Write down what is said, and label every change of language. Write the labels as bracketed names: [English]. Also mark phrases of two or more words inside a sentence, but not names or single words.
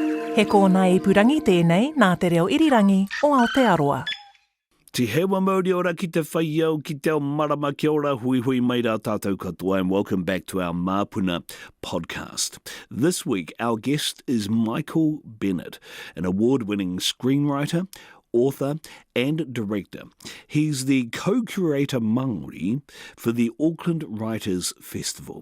[Māori] He kōna ipurangi tēnei nā te reo irirangi o Aotearoa. Te hewa Māori ora ki te whai au, ki te ao marama kia ora, hui hui mai rā tātou katoa, [English] and welcome back to our Māpuna podcast. This week, our guest is Michael Bennett, an award-winning screenwriter, author and director. He's the co-curator Māori for the Auckland Writers Festival.